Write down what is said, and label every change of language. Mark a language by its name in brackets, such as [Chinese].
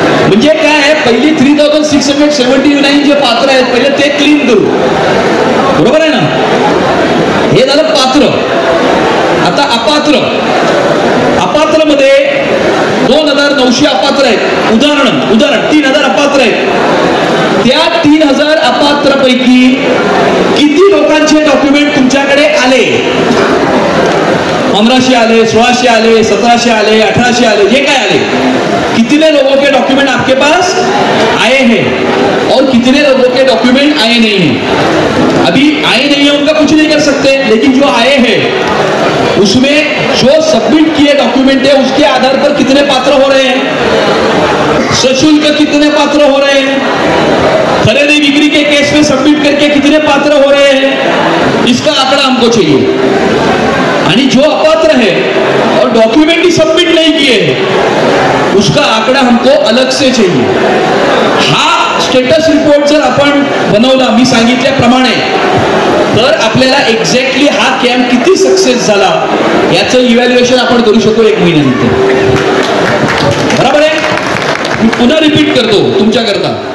[Marathi] म्हणजे काय आहे, पहिली 3679 जे पात्र आहेत पहिले ते क्लीन करू, बरोबर आहे ना. हे झालं पात्र. आता अपात्र, अपात्र मध्ये 2900 अपात्र आहेत. उदाहरण 3000 अपात्र आहेत. त्या 3000 अपात्र पैकी किती लोकांचे डॉक्युमेंट तुमच्याकडे आले, 1500 आले, 1600 आले, 1700 आले, 1800 आले, जे काय आले, [Hindi] कितने लोगों के डॉक्यूमेंट आपके पास आए हैं और कितने लोगों के डॉक्यूमेंट आए नहीं हैं. अभी आए नहीं है उनका कुछ नहीं कर सकते, लेकिन जो आए हैं उसमें जो सबमिट किए डॉक्यूमेंट है उसके आधार पर कितने पात्र हो रहे हैं, सशुल्क कितने पात्र हो रहे हैं, खरीदी बिक्री के केस में सबमिट करके कितने पात्र हो रहे हैं, इसका आंकड़ा हमको चाहिए. आणि जो अपात्र है और डॉक्यूमेंट ही सबमिट नहीं किए उसका आंकड़ा हमको अलग से चाहिए. [Marathi] हा स्टेटस रिपोर्ट जर आपण बनवला मी सांगितल्याप्रमाणे तर आपल्याला एक्झॅक्टली हा कॅम्प किती सक्सेस झाला याचं इव्हॅल्युएशन आपण करू शकतो 1 महिन्यानंतर. बरोबर आहे. मी पुन्हा रिपीट करतो तुमच्या करता.